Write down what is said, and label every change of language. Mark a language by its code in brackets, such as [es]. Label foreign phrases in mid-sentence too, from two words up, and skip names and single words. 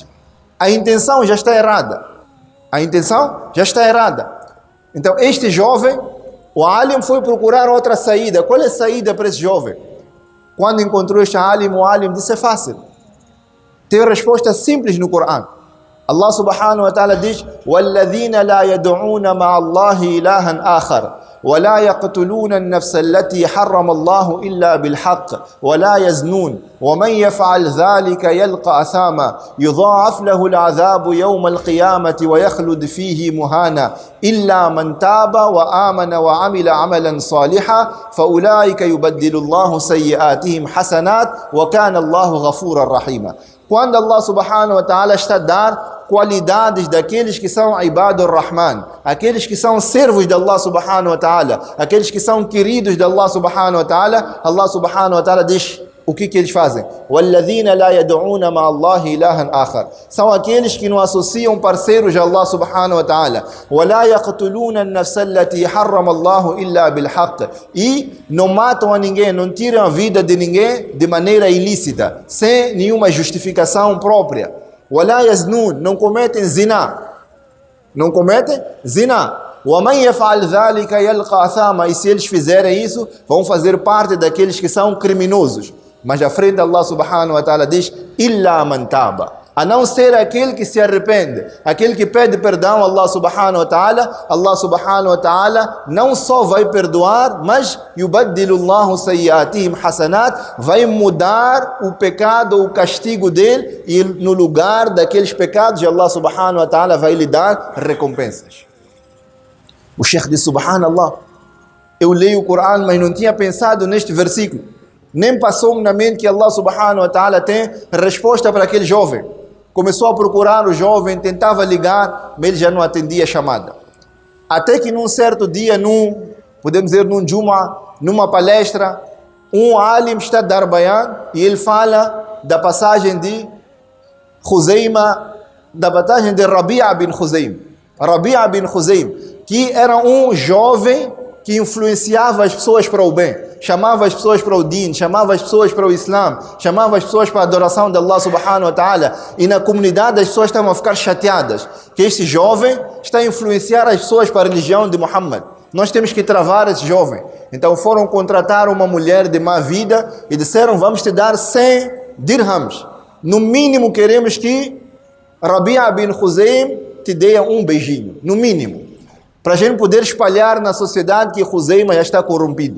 [pt] A intenção já está errada. A intenção já está errada. Então este jovem, o alim foi procurar outra saída. Qual é a saída para esse jovem? Quando encontrou este alim, o alim disse: é fácil. Tem resposta simples no Corão. [ar] الله سبحانه وتعالى diz: وَالَّذِينَ لَا يَدْعُونَ مَعَ اللَّهِ إِلَهًا آخَرَ وَلَا يَقْتُلُونَ النَّفْسَ الَّتِي حَرَّمَ اللَّهُ إِلَّا بِالْحَقِّ وَلَا يَزْنُونَ وَمَنْ يَفْعَلْ ذَلِكَ يَلْقَ أَثَامًا يُضَاعَفْ لَهُ الْعَذَابُ يَوْمَ الْقِيَامَةِ وَيَخْلُدْ فِيهِ مُهَانًا إِلَّا مَنْ تَابَ وَآمَنَ وَعَمِلَ عَمَلًا صَالِحًا فَأُولَٰئِكَ يُبَدِّلُ اللَّهُ سَيِّئَاتِهِمْ حَسَنَاتٍ وَكَانَ اللَّهُ غَفُورًا رَحِيمًا. [pt] Quando [ar] الله سبحانه وتعالى [pt] está a dar qualidades daqueles que são [ar] عباد الرحمن, [pt] aqueles que são servos de [ar] الله سبحانه وتعالى, [pt] aqueles que são queridos de [ar] الله سبحانه وتعالى, الله سبحانه وتعالى [pt] diz o que eles fazem. [ar] وَالَّذِينَ لَا يَدْعُونَ مَعَ اللَّهِ إِلَهًا آخَرَ. [pt] São aqueles que não associam parceiros de [ar] الله سبحانه وتعالى. وَلَا يَقْتُلُونَ النَّفْسَ الَّتِي حَرَّمَ اللَّهُ إِلَّا بِالْحَقِّ. [pt] E não matam a ninguém, não tiram a vida de ninguém de maneira ilícita, sem nenhuma justificação própria. [ar] وَلَا يَزْنُونَ. [pt] Não cometem zina. Não cometem zina. [ar] وَمَنْ يَفْعَلْ ذَلِكَ يَلْقَى أَثَامًا. [pt] E se eles fizerem isso, vão fazer parte daqueles que são criminosos. Mas à frente [ar] الله سبحانه وتعالى [pt] diz: [ar] إِلَّا مَنْ تَابَ. [pt] A não ser aquele que se arrepende, aquele que pede perdão a [ar] الله سبحانه وتعالى [pt] não só vai perdoar, mas [ar] يُبَدِّلُ اللَّهُ سَيِّئَاتِهِمْ حَسَنَاتٍ, [pt] vai mudar o pecado, o castigo dele, e no lugar daqueles pecados [ar] الله سبحانه وتعالى [pt] vai lhe dar recompensas. O Sheikh diz: subhanallah, eu leio o Corão, mas não tinha pensado neste versículo. Nem passou na mente que [ar] الله سبحانه وتعالى [pt] tem resposta para aquele jovem. Começou a procurar o jovem, tentava ligar, mas ele já não atendia a chamada. Até que num certo dia, podemos dizer num Juma, numa palestra, um alim está a dar bayan e ele fala da passagem de Khuzaima, da passagem de Rabi'a bin Khuzaim. Rabi'a bin Khuzaim, que era um jovem que influenciava as pessoas para o bem, chamava as pessoas para o din, chamava as pessoas para o Islã, chamava as pessoas para a adoração de [ar] الله سبحانه وتعالى, [pt] e na comunidade as pessoas estavam a ficar chateadas, que este jovem está a influenciar as pessoas para a religião de Muhammad. Nós temos que travar esse jovem. Então foram contratar uma mulher de má vida e disseram: vamos te dar 100 dirhams. No mínimo queremos que Rabi'a bin Khuzaim te dê um beijinho, no mínimo, para a gente poder espalhar na sociedade que Khuzaima já está corrompido.